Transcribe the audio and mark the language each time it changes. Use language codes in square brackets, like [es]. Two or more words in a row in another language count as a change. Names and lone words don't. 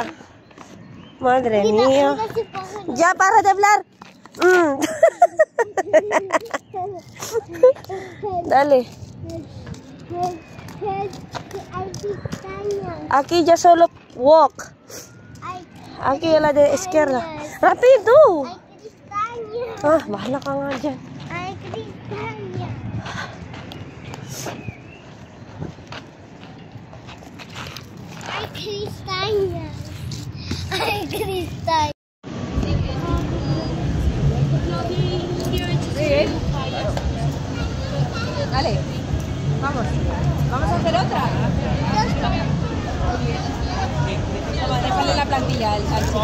[es] Madre mía. Ya, para de hablar. Dale. Aquí ya solo walk. Aquí a la de izquierda. ¡Rápido! [tl] Ah, bahala ka nga dyan. Ay, Cristal. [es] Dale, vamos a hacer otra. Déjale la plantilla al chico.